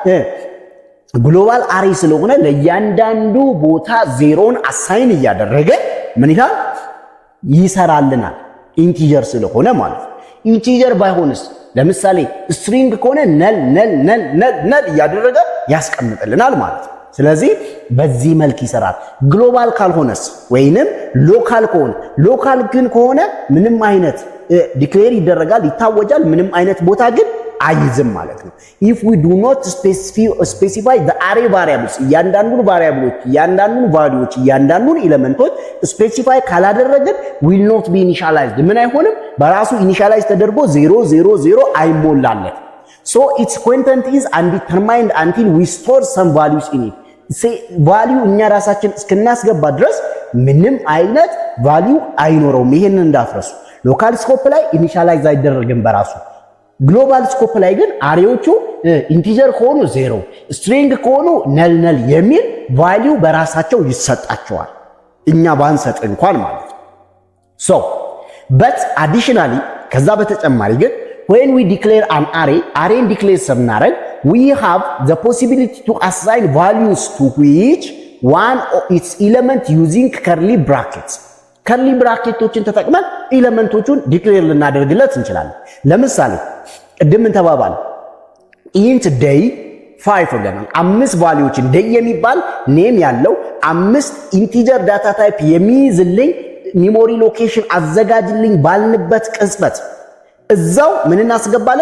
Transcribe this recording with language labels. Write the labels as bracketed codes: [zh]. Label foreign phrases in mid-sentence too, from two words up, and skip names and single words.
[am] ግሎባል አሬ ስለሆነ ለእያንዳንዱ ቦታ ዜሮን አሳይን እያደረገ ምን ይላል ይሰራልናል። ኢንቲጀር ስለሆነ ማለት ነው። ኢንቲጀር ባይሆንስ ለምሳሌ ስትሪንግ ከሆነ ነል እያደረገ ያስቀምጥልናል ማለት ነው። ስለዚህ በዚህ መልክ ይሰራል። ግሎባል ካልሆነስ ወይንም ሎካል ከሆነ ሎካል ግን ከሆነ ምንም አይነት ዲክሌር ይደረጋል ይታወጃል። ምንም አይነት ቦታ ግን አይዝም ማለት ነው። [en] if we do not specify the array variables [am] እያንዳንዱን ቫሪያብሎች እያንዳንዱን ቫልዩዎች እያንዳንዱን ኤሌመንቶች ስፔሲፋይ ካላደረግን [en] will not be initialized [am] ምን አይሆንም በራሱ ኢኒሻላይዝ ተደርጎ 000 አይሞላለት። [en] so its content is undetermined until we store some values in it [am] ቫልዩ እኛ ራሳችን እስከናስገባ ድረስ ምንም አይነት ቫልዩ አይኖረውም። ይሄንን እንዳትረሱ። [en] local scope [am] ላይ ኢኒሻላይዝ አይደረግም በራሱ። [en] global scope [am] ላይ ግን አሬዎቹ ኢንቲጀር ከሆኑ 0 ስትሪንግ ከሆኑ ነል የሚል ቫልዩ በራሳቸው ይሰጣቸዋል እኛ ባንሰጥ እንኳን ማለት ነው። [en] so but additionally [am] ከዛ በተጨማሪ ግን [en] when we declare an array declare ስናደርግ we have the possibility to assign values to which one of its element using curly brackets [am] ከርሊ ብራኬቶችን ተጠቅመን ኤሌመንቶቹን ዲክሌር ልናደርግለት እንችላለን። ለምሳሌ ቅድም እንተባባል [en] int day 5 [am] ብለናል። 5 ቫልዩዎችን day የሚባል ኔም ያለው 5 [en] integer data type [am] የሚይዝልኝ [en] memory location [am] አዘጋጅልኝ ባልንበት ቅጽበት እዛው ምን እናስገባለን?